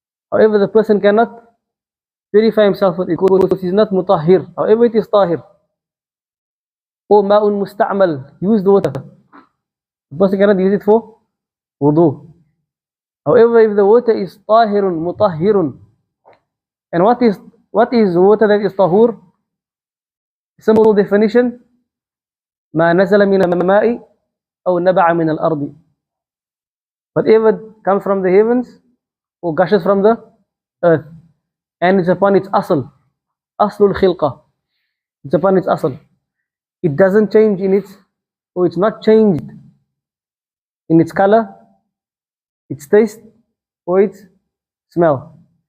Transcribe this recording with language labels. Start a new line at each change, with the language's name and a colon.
English: However, the person cannot purify himself with it because it is not mutahhir. However, it is tahir. Or ma'un musta'mal, used water, the person cannot use it for wudu. However, if the water is tahirun, mutahhirun, and what is water that is tahur? Simple definition:
Arabic: ما نزل من الماء أو نبع من الأرض.
English: Whatever comes from the heavens or gushes from the earth, and it's upon its aslul khilqa. It's upon its asl. It doesn't change in its, or it's not changed in its color, its taste, or its smell.